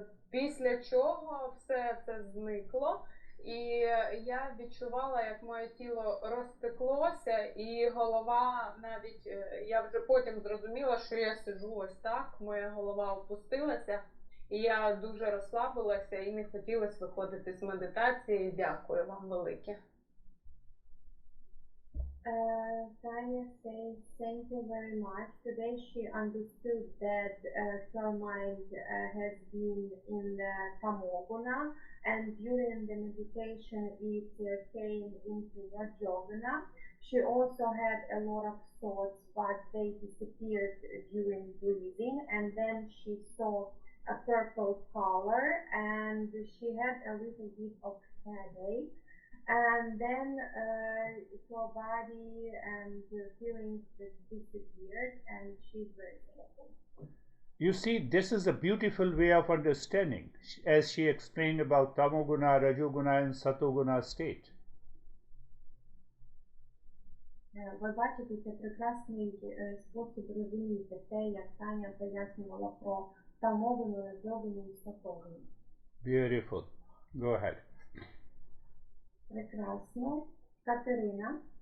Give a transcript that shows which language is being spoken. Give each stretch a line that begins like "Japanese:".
Ukrainian: Після чого все це зникло, і я відчувала, як моє тіло розтеклося, і голова навіть, я вже потім зрозуміла, що я сиджу ось так, моя голова опустилася, і я дуже розслабилася і не хотілося виходити з медитації. Дякую вам велике.
English: Tanya says, thank you very much. Today she understood that her mind has been in the Tamoguna, and during the meditation it came into Rajoguna. She also had a lot of thoughts, but they disappeared during breathing, and then she saw a purple color, and she had a little bit of headache. And then her body and feelings disappeared, and she's very thankful. You see, this is a beautiful way of understanding, as she explained about Tamoguna, Rajoguna, and Satoguna state.
Ukrainian: Ви бачите, це прекрасний спосіб розуміти те, як Таня пояснювала про Тамогуну, Раджогуну і Сатогуну.
English: Beautiful. Go ahead.
Ukrainian: Прекрасно. Катерина.